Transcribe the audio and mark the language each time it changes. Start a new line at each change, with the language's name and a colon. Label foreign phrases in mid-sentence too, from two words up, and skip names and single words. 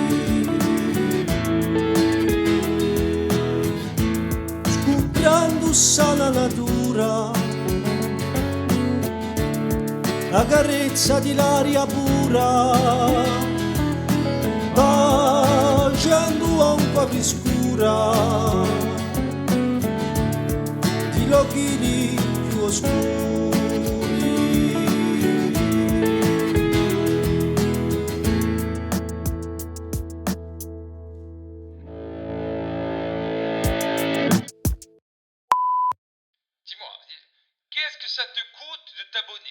Corsican: scoprendo la natura, la carezza di l'aria pura, baciando un po' più scura, di locchi più oscuri.
French: Dis-moi, qu'est-ce que ça te coûte de t'abonner?